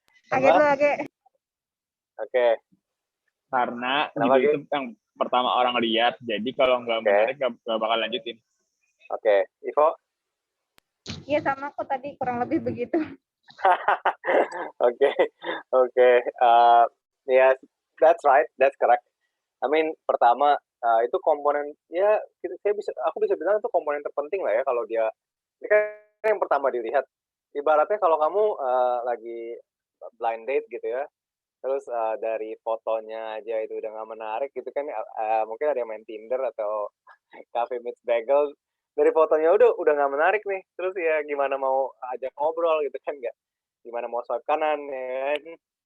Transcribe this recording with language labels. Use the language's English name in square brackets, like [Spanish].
[Indonesian] Agak lo agak. Oke. Karena judul itu yang pertama orang lihat, jadi kalau nggak menarik nggak bakal lanjutin. Oke, Ivo? Iya sama aku tadi kurang lebih begitu. Oke. [English] Yes, that's right, that's correct. [Indonesian] I mean, pertama itu komponen ya aku bisa bilang itu komponen terpenting lah ya kalau dia ini kan yang pertama dilihat. Ibaratnya kalau kamu lagi blind date gitu ya, terus dari fotonya aja itu udah nggak menarik gitu kan, mungkin ada yang main Tinder atau Cafe Meets Bagel, dari fotonya udah nggak menarik nih, terus ya gimana mau ajak ngobrol gitu kan, nggak gimana mau swipe kanan ya kan.